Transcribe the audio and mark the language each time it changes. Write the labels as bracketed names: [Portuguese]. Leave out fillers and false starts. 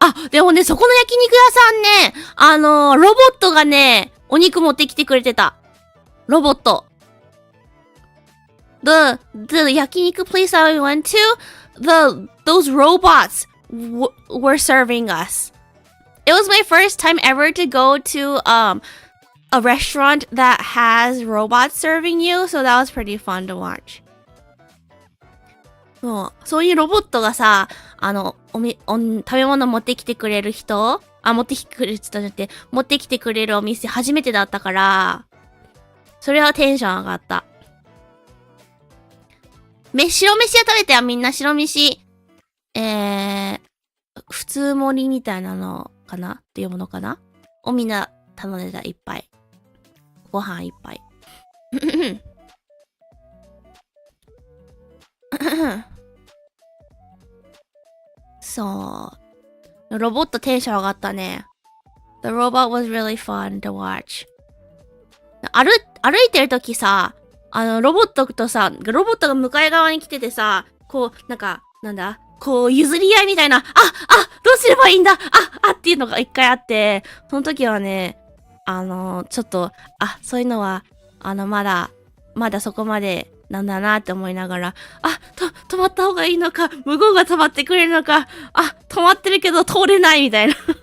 [Japanese] でもね、そこの焼肉屋さんね、ロボットがね、お肉持ってきてくれてた。ロボット。 [English] The 焼肉 place I went to, those robots were serving us. It was my first time ever to go to, a restaurant that has robots serving you, so that was pretty fun to watch. [Japanese] そういうロボットがさ、食べ物持ってきてくれる人持ってきてくれる人じゃなくて、持ってきてくれるお店初めてだったから、それはテンション上がった。白飯は食べてよ、みんな白飯。普通盛りみたいなのかなっていうものかなをみんな頼んでた、いっぱい。ご飯いっぱい。そう。ロボットテンション上がったね。 [English] The robot was really fun to watch. [Japanese] 歩いてるときさ、ロボットが向かい側に来ててさ、こう、こう、譲り合いみたいな、どうすればいいんだっていうのが一回あって、その時はね、ちょっと、そういうのは、まだそこまでなんだなって思いながら、止まった方がいいのか、向こうが止まってくれるのか、止まってるけど通れないみたいな。